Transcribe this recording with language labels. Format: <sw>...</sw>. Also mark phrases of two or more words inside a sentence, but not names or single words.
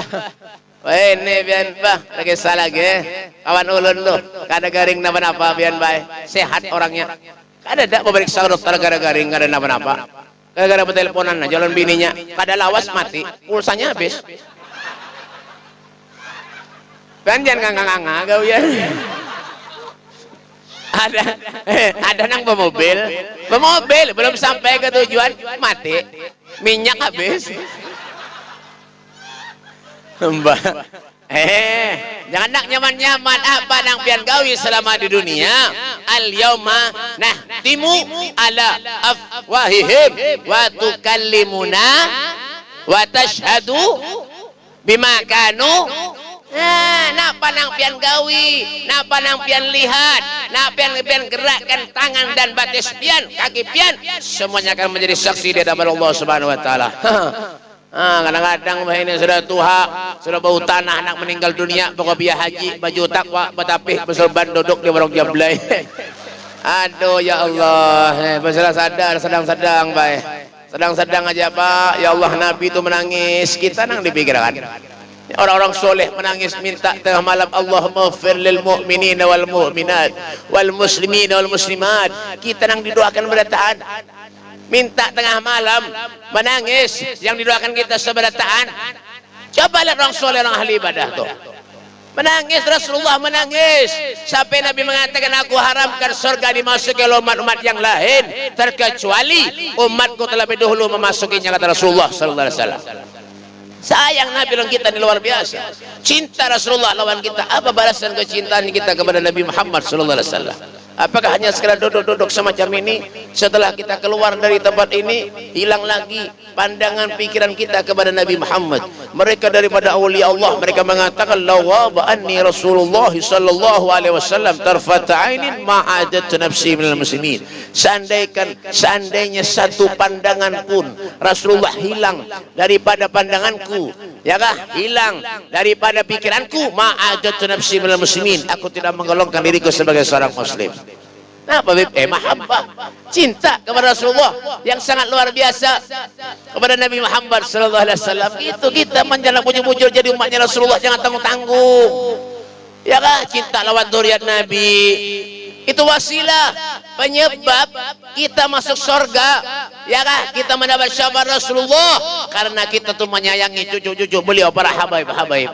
<bjn>Wah ini bian bah, lagi salah ge, kawan ulun lu, kada garing napa-napa bian bay, sehat orangnya, kada ada pemeriksa dokter gara garing, kada napa-napa, gara-gara berteleponan jalan bininya, kada lawas mati, pulsanya habis, kan jangan nganga-nganga kau ya, ada nang pemobil belum sampai ke tujuan mati, minyak habis. Mbak, jangan nak nyaman-nyaman apa nang pian gawi selama di dunia.</bjn> <ar>اليوم نختم على أفواههم وتكلمنا وتشهد بما كانوا.</ar> <bjn>Napa nang pian gawi, napa nang pian lihat, napa pian gerakkan tangan dan batis pian, kaki pian, semuanya akan menjadi saksi di hadapan Allah</bjn> <ar>سبحانه وتعالى.</ar> <bjn>Kadang-kadang ini sudah tua, sudah bau tanah, anak meninggal dunia, pokok biaya haji, baju takwa, betapih, berserban duduk di warung jablay. Aduh ya Allah, masalah sadar, sedang-sedang baik, sedang-sedang aja Pak. Ya Allah, Nabi itu menangis, kita nang dipikirkan.</bjn> <id>Orang-orang soleh menangis minta tengah malam,</id> <ar>اللهم اغفر للمؤمنين والمؤمنات والمسلمين والمسلمات.</ar> <bjn>Kita nang didoakan berdataan. Minta tengah malam menangis yang didoakan kita seberataan.</bjn> <id>Coba lihat orang soleh, orang ahli ibadah tuh menangis. Rasulullah menangis sampai Nabi mengatakan, aku haramkan surga dimasuki oleh umat-umat yang lain terkecuali umatku terlebih dahulu memasukinya, kata Rasulullah</id> <ar>صلى الله عليه وسلم.</ar> <bjn>Sayang Nabi lawan kita ini luar biasa. Cinta Rasulullah lawan kita.</bjn> <id>Apa balasan kecintaan kita kepada Nabi Muhammad</id> <ar>صلى الله عليه وسلم?</ar> <id>Apakah hanya sekedar duduk-duduk semacam ini? Setelah kita keluar dari tempat ini, hilang lagi pandangan pikiran kita kepada Nabi Muhammad. Mereka daripada</id> <ar>أولياء الله,</ar> <id>mereka mengatakan,</id> <ar>لو غاب عني رسول الله صلى الله عليه وسلم طرفة عين ما عددت نفسي من المسلمين.</ar> <id>Seandainya satu pandangan pun Rasulullah hilang daripada pandanganku, ya kah? Hilang daripada pikiranku,</id> <ar>ما عددت نفسي من المسلمين,</ar> <id>aku tidak menggolongkan diriku sebagai seorang muslim. Apa mahabbah, cinta kepada Rasulullah yang sangat luar biasa kepada Nabi Muhammad</id> <ar>صلى الله عليه وسلم.</ar> <bjn>Itu kita menjalan bujur-bujur jadi umatnya Rasulullah, jangan tanggung-tanggung. Ya kah? Cinta lawan zuriat Nabi. Itu wasilah penyebab kita masuk surga. Ya kah?</bjn> <id>Kita mendapat syafaat Rasulullah karena kita tuh menyayangi cucu-cucu beliau, para habaib-habaib.</id>